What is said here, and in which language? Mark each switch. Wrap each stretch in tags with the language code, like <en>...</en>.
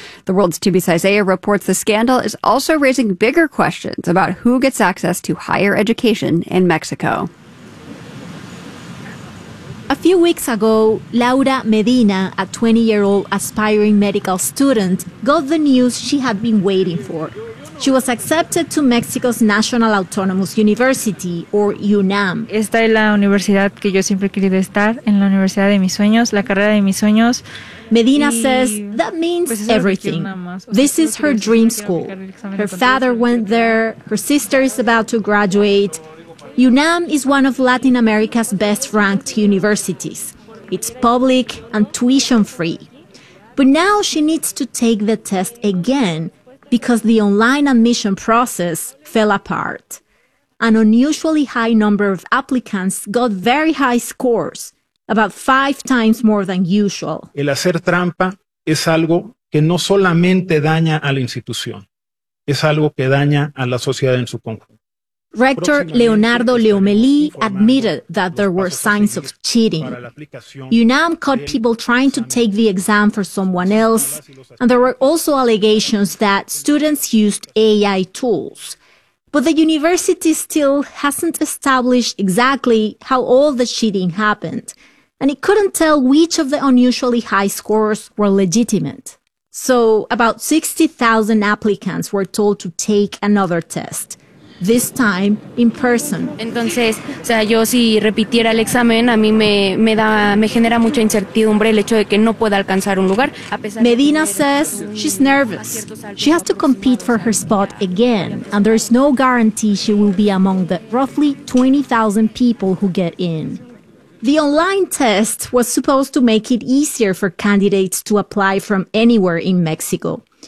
<en>The World's Tibi Saizea reports the scandal is also raising bigger questions about who gets access to higher education in Mexico. A few weeks ago, Laura Medina, a 20-year-old aspiring medical student, got the news she had been waiting for. She was accepted to Mexico's National Autonomous University, or UNAM.</en> <es>Esta es la universidad que yo siempre he querido estar, en la universidad de mis sueños, la carrera de mis sueños.</es> <en>Medina says that means everything. This is her dream school. Her father went there, her sister is about to graduate. UNAM is one of Latin America's best-ranked universities. It's public and tuition-free. But now she needs to take the test again because the online admission process fell apart. An unusually high number of applicants got very high scores, about 5 times more than usual.</en> <es>El hacer trampa es algo que no solamente daña a la institución, es algo que daña a la sociedad en su conjunto.</es> <en>Rector Leonardo Leomeli admitted that there were signs of cheating. UNAM caught people trying to take the exam for someone else, and there were also allegations that students used AI tools. But the university still hasn't established exactly how all the cheating happened, and it couldn't tell which of the unusually high scores were legitimate. So about 60,000 applicants were told to take another test. this time in person.</en> <es>Entonces, o sea, yo si repitiera el examen, a mí me genera mucha incertidumbre el hecho de que no pueda alcanzar un lugar.</es> <en>Medina says she's nervous. She has to compete for her spot again, and there's no guarantee she will be among the roughly 20,000 people who get in. The online test was supposed to make it easier for candidates to apply from anywhere in Mexico.</en>